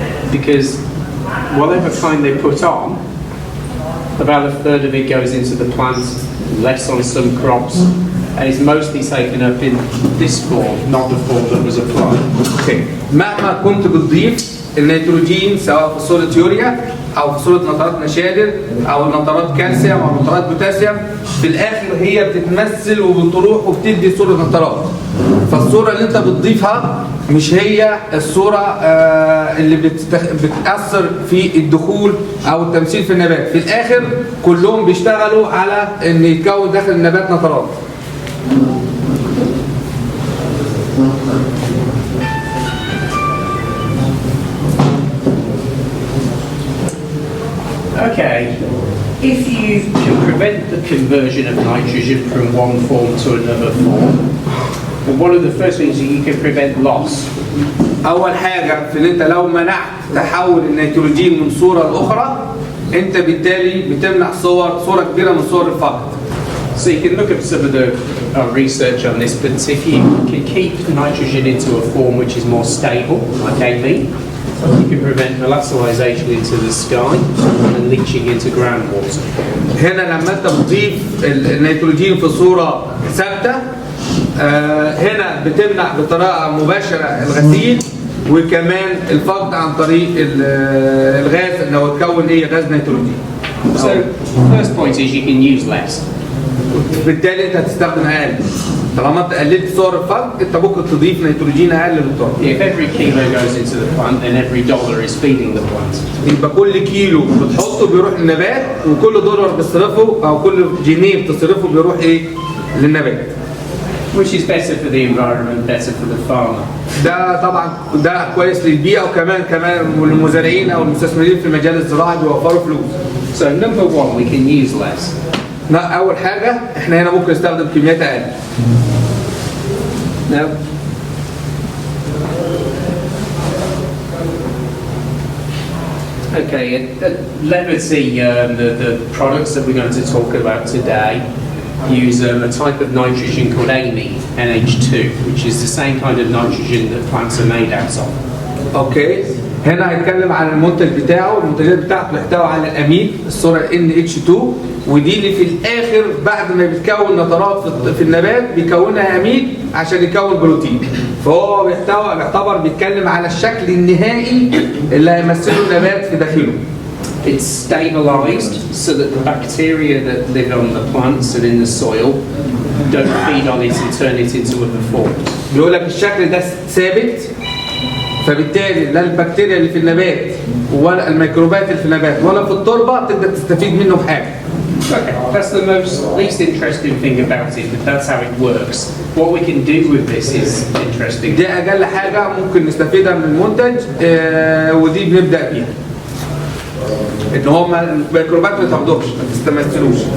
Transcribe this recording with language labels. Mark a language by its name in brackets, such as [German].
[English] because whatever kind they put on, about a third of it goes into the plant, less on some crops, and it's mostly taken up in this form, not the form that was applied. Okay. [Arabic] مهما كنت بتضيف النيتروجين سواء في صورة يوريا أو في صورة نترات نشادر أو نترات كالسيوم أو نترات بوتاسيوم، في الآخر هي بتتمثل وبتروح وبتدي صورة نترات. فالصورة اللي أنت بتضيفها مش هي الصورة اللي بتأثر في الدخول أو التمثيل في النبات. في الآخر كلهم بيشتغلوا على إن يتكون داخل النبات نترات. [English] Okay, if you can prevent the conversion of nitrogen from one form to another form, and one of the first things that you can prevent loss. [Arabic] أول حاجة في إن أنت لو منعت تحول النيتروجين من صورة لأخرى، أنت بالتالي بتمنع صورة كبيرة من صور الفقد. [English] So you can look at some of the research on this, but if you can keep nitrogen into a form which is more stable, like amine, you can prevent volatilization into the sky and leaching into groundwater. [Arabic] هنا لما أنت بتضيف النيتروجين في صورة ثابتة، هنا بتمنع بطريقة مباشرة الغسيل وكمان الفقد عن طريق الغاز اللي هو اتكون غاز نيتروجين. [English] So first point is you can use less. [Arabic] بالتالي انت هتستخدم اقل. طالما انت قللت صور الفقد انت ممكن تضيف نيتروجين اقل للتربه. [English] If every kilo goes into the plant, then every dollar is feeding the plant. [Arabic] يبقى كل كيلو بتحطه بيروح للنبات، وكل دولار بتصرفه او كل جنيه بتصرفه بيروح للنبات. [English] Which is better for the environment, better for the farmer. [Arabic] ده طبعا ده كويس للبيئه وكمان للمزارعين او المستثمرين في المجال الزراعي بيوفروا فلوس. [English] So number one, we can use less. [Arabic] أول حاجة إحنا هنا ممكن نستخدم كميات أقل. [English] Now, okay, let's see the products that we're going to talk about today use a type of nitrogen called amine, NH2, which is the same kind of nitrogen that plants are made out of. Okay. [Arabic] هنا هنتكلم عن المنتج بتاعه، المنتجات بتاعته بتحتوي على الامين الصوره NH2، ودي اللي في الاخر بعد ما بتكون نترات في النبات بيكونها امين عشان يكون بروتين. فهو بيعتبر بيتكلم على الشكل النهائي اللي هيمثله النبات في داخله. [English] It's stabilized so that the bacteria that live on the plants and in the soil don't feed on it and turn it into other forms. [Arabic] بيقول لك الشكل ده ثابت، فبالتالي لا البكتيريا اللي في النبات ولا الميكروبات اللي في النبات ولا في التربه تقدر تستفيد منه بحاجه. [English] Okay, that's the least interesting thing about it, but that's how it works. What we can do with this is interesting. [Arabic] دي اقل حاجه ممكن نستفيدها من المنتج، ودي بنبدا بيها. ان هم الميكروبات ما تاخدوش ما تستمثلوش.